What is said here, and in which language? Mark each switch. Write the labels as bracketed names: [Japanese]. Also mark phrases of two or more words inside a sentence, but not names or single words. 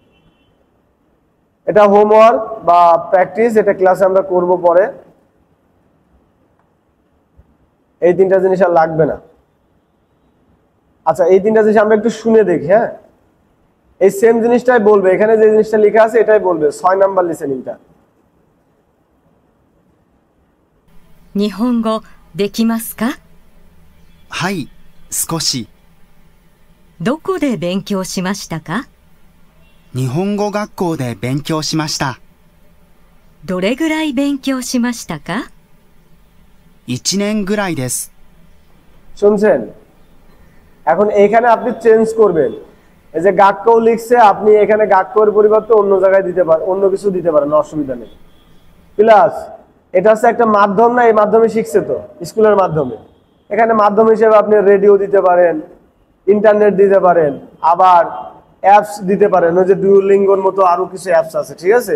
[Bangla] এটা হোমওয়ার্ক বা প্র্যাকটিস, এটা ক্লাসে আমরা করব পরে। এই তিনটা জিনিস আর লাগবে না। আচ্ছা, এই তিনটা জিনিস আমরা একটু শুনে দেখি। হ্যাঁ, এই সেম জিনিসটাই বলবে, এখানে যে জিনিসটা লেখা আছে এটাই বলবে। 6 নাম্বার লিসেনিংটা। [Japanese] 日本語できますか？はい、少し。どこで勉強しましたか？日本語学校で勉強しました。どれぐらい勉強しましたか 1年ぐらいです。 [Bangla] শুনছেন? এখন এখানে আপনি চেঞ্জ করবেন। এই যে গাক্কও লিখছে, আপনি এখানে গাক্কর পরিবর্তে অন্য জায়গায় দিতে পারেন, অন্য কিছু দিতে পারেন, অসুবিধা নেই। প্লাস এটা হচ্ছে একটা মাধ্যম না, এই মাধ্যমে শিখছে তো স্কুলের মাধ্যমে। এখানে মাধ্যম হিসেবে আপনি রেডিও দিতে পারেন, ইন্টারনেট দিতে পারেন, আবার অ্যাপস দিতে পারেন, ওই যে ডুওলিঙ্গোর মতো আরো কিছু অ্যাপস আছে, ঠিক আছে?